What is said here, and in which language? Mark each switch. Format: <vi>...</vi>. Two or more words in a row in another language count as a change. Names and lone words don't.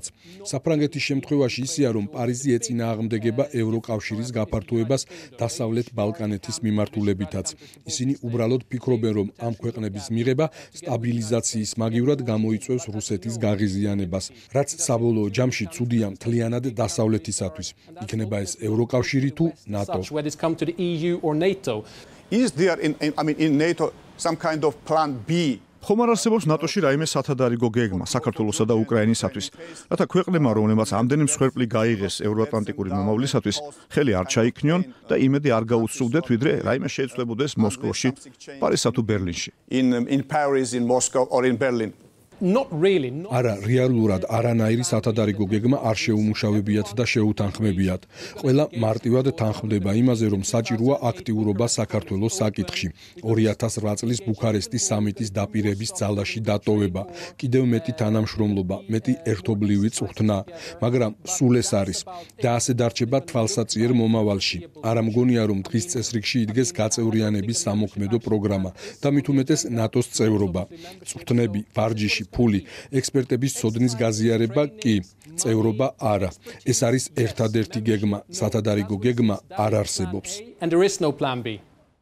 <ka>საფრანგეთის შემთხვევაში ისეა, რომ პარიზი ეწინააღმდეგება ევროკავშირის გაფართოებას დასავლეთ ბალკანეთის მიმართულებითაც. ისინი უბრალოდ ფიქრობენ, რომ ამ ქვეყნების მიღება სტაბილიზაციის მაგივრად გამოიწვევს რუსეთის გაღიზიანებას, რაც საბოლოო ჯამში ცუდია მთლიანად დასავლეთისათვის. იქნება ეს ევროკავშირი თუ ნატო.</ka> <en>Is there in NATO some kind of plan B?</en> <ka>ხომ არ არსებობს ნატოში რაიმე სათადარიგო გეგმა საქართველოსა და უკრაინისათვის, რათა ქვეყნებმა, რომლებმაც ამდენი მსხვერპლი გაიღეს ევროატლანტიკური მომავლისათვის, ხელი არ ჩაიქნიონ და იმედი არ გაუცრუვდეთ, ვიდრე რაიმე შეიცვლებოდეს მოსკოვში, პარიზსა თუ ბერლინში.</ka> <en>In Paris, in Moscow or in Berlin. Not really.</en> <ka>არა, რეალურად არანაირი სათადარიგო გეგმა არ შეუმუშავებიათ და შეუთანხმებიათ. ყველა მარტივად თანხმდება იმაზე, რომ საჭიროა აქტიურობა საქართველოს საკითხში. 2008 წლის ბუქარესტის სამიტის დაპირების ძალაში დატოვება, კიდევ მეტი თანამშრომლობა, მეტი ერთობლივი წვრთნა, მაგრამ სულ ეს არის და ასე დარჩება თვალსაწიერ მომავალში. არა მგონია, რომ დღის წესრიგში იდგეს გაწევრიანების სამოქმედო პროგრამა და მით უმეტეს ნატოს წევრობა. წვრთნები, ვარჯიში, ფული, ექსპერტების ცოდნის გაზიარება კი, წევრობა არა. ეს არის ერთადერთი გეგმა, სათადარიგო გეგმა არ არსებობს.</ka> <en>And there is no plan B.</en>